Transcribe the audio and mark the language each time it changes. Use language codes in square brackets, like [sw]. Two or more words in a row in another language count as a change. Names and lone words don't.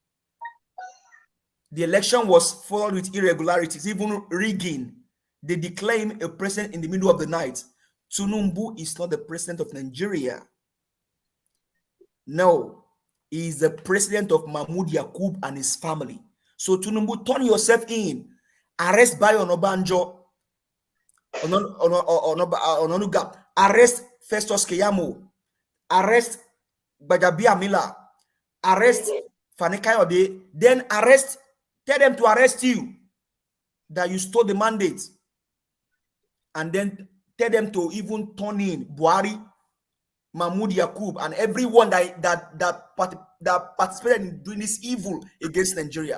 [en] The election was followed with irregularities, even rigging. They declare him a president in the middle of the night. Tinubu is not the president of Nigeria. No, he is the president of Mahmoud Yakub and his family. So Tinubu, turn yourself in. Arrest Bayo Onabanjo, Ononuga. Arrest Festus Keyamo. Arrest Bajabia Miller. Arrest Fanikayode. Then arrest, tell them to arrest you, that you stole the mandate. And then tell them to even turn in Buhari, Mahmoud Yakub, and everyone that participated in doing this evil against Nigeria.